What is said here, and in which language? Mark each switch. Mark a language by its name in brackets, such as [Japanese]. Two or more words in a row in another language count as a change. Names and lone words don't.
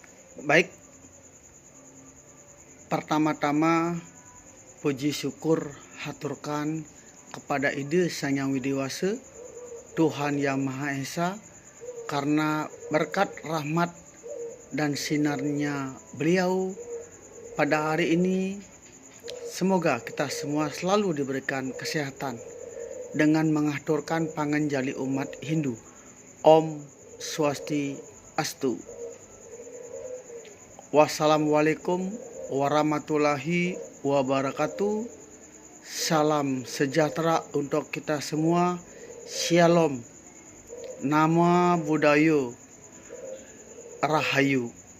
[Indonesian] Baik, pertama-tama puji syukur haturkan kepada Ide Sang Yang Widiwasa, Tuhan Yang Maha Esa, karena berkat rahmat dan sinarnya beliau pada hari ini, semoga kita semua selalu diberikan kesehatan dengan mengaturkan panganjali umat Hindu. [Sanskrit] Om Swastiastu. [Arabic] والسلام عليكم ورحمة الله وبركاته. [Indonesian] Salam sejahtera untuk kita semua. Shalom. [Pali] Nama Budaya [Indonesian] Rahayu.